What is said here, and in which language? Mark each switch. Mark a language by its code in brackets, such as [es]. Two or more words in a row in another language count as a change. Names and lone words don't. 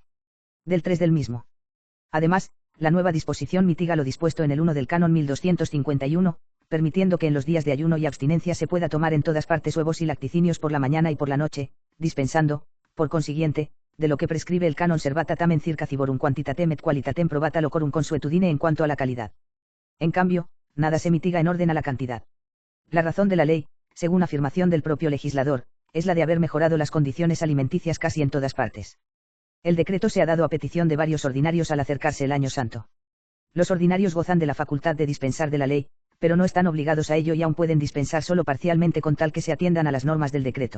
[es] Del 3 del mismo. Además, la nueva disposición mitiga lo dispuesto en el 1 del canon 1251, permitiendo que en los días de ayuno y abstinencia se pueda tomar en todas partes huevos y lacticinios por la mañana y por la noche, dispensando, por consiguiente, de lo que prescribe el canon [la] servata tamen circa ciborum quantitatem et qualitatem probata locorum consuetudine [es] en cuanto a la calidad. En cambio, nada se mitiga en orden a la cantidad. La razón de la ley, según afirmación del propio legislador, es la de haber mejorado las condiciones alimenticias casi en todas partes. El decreto se ha dado a petición de varios ordinarios al acercarse el Año Santo. Los ordinarios gozan de la facultad de dispensar de la ley, pero no están obligados a ello y aún pueden dispensar solo parcialmente con tal que se atiendan a las normas del decreto.